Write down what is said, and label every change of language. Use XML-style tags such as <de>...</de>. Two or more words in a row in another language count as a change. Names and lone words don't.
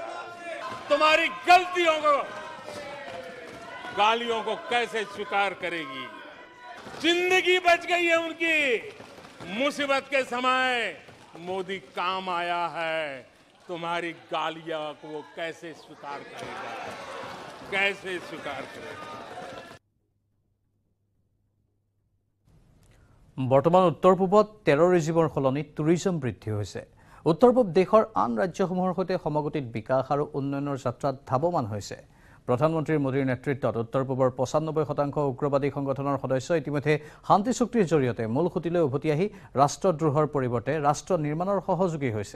<hi>तुम्हारी गलतियों को, गालियों को कैसे स्वीकार करेगी? जिंदगी बच गई है उनकी। मुसीबत के समय मोदी काम आया है, तुम्हारी गालियां को वो कैसे स्वीकार करेगा? कैसे स्वीकार करेगा?</hi> <as>বৰ্তমান উত্তৰ পূবত টেৰৰিজিমৰ সলনি টুৰিজম বৃদ্ধি হৈছে। উত্তৰ পূব দেশৰ আন ৰাজ্যসমূহৰ সৈতে সমগতিত বিকাশ আৰু উন্নয়নৰ যাত্ৰাত ধাৱমান হৈছে। প্ৰধানমন্ত্ৰী মোদীৰ নেতৃত্বত উত্তৰ পূবৰ 95% উগ্ৰবাদী সংগঠনৰ সদস্য ইতিমধ্যে শান্তি চুক্তিৰ জৰিয়তে মূল খুঁটিলৈ উভতি আহি ৰাষ্ট্ৰদ্ৰোহৰ পৰিৱৰ্তে ৰাষ্ট্ৰ নিৰ্মাণৰ সহযোগী হৈছে।</as>